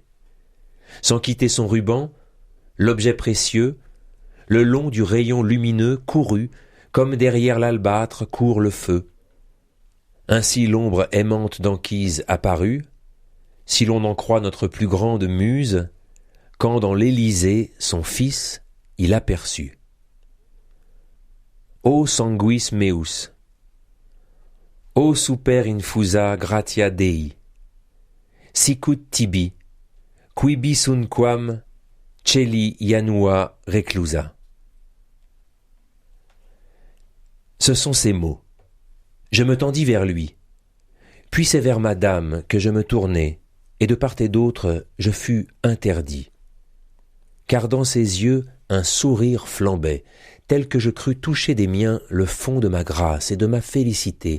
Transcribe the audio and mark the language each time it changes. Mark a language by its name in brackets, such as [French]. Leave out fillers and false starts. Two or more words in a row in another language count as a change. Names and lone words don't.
[French] Sans quitter son ruban, l'objet précieux, le long du rayon lumineux courut, comme derrière l'albâtre court le feu. Ainsi l'ombre aimante d'Anchise apparut, si l'on en croit notre plus grande muse, quand dans l'Élysée son fils il aperçut. [Latin] O sanguis meus, o super infusa gratia Dei, sicut tibi, quibi sunquam celi janua reclusa. [French] Ce sont ces mots. Je me tendis vers lui. Puis c'est vers madame que je me tournai, et de part et d'autre je fus interdit. Car dans ses yeux un sourire flambait, tel que je crus toucher des miens le fond de ma grâce et de ma félicité.